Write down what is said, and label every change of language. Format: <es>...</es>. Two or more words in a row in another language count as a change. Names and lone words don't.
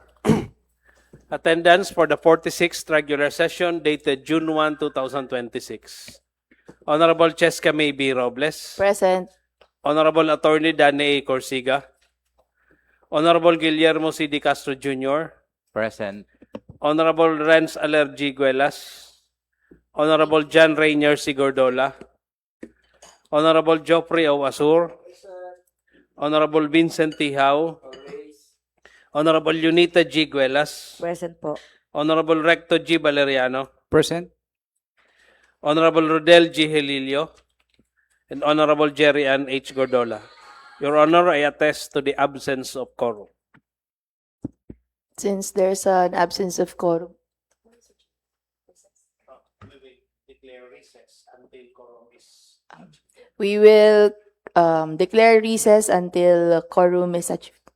<en>Attendance for the 46th regular session dated June 1, 2026. Honorable Cheska May B. Robles. Present. Honorable Attorney Danny A. Corsiga. Honorable Guillermo C. D. Castro Jr. Present. Honorable Renz Alergi Guelas. Honorable John Rainier C. Gordola. Honorable Geoffrey O. Asur. Honorable Vincent T. Hao. Honorable Unita G. Guelas. Present po. Honorable Recto G. Valeriano. Present. Honorable Rodel G. Helilio. And Honorable Jerry Ann H. Gordola. Your Honor, I attest to the absence of quorum. Since there's an absence of quorum. We will declare recess until quorum is achieved.</en>